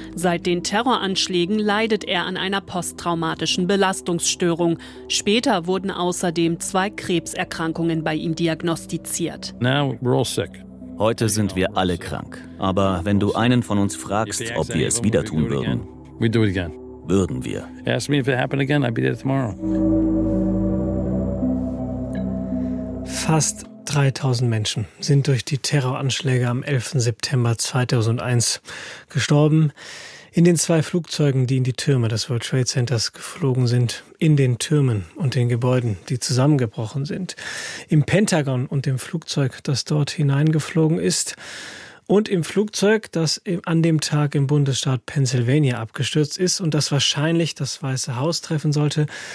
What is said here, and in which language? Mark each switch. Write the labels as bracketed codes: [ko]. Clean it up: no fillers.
[de] Seit den Terroranschlägen leidet er an einer posttraumatischen Belastungsstörung. Später wurden außerdem 2 Krebserkrankungen bei ihm diagnostiziert. [en] Now we're all sick. [de] Heute sind wir alle krank. Aber wenn du einen von uns fragst, ob wir es wieder tun würden, würden wir. [en] Ask me if it happened again, I'd be there tomorrow. [de] Fast 3000 Menschen sind durch die Terroranschläge am 11. September 2001 gestorben. In den zwei Flugzeugen, die in die Türme des World Trade Centers geflogen sind, in den Türmen und den Gebäuden, die zusammengebrochen sind, im Pentagon und dem Flugzeug, das dort hineingeflogen ist, und im Flugzeug, das an dem Tag im Bundesstaat Pennsylvania abgestürzt ist und das wahrscheinlich das Weiße Haus treffen sollte.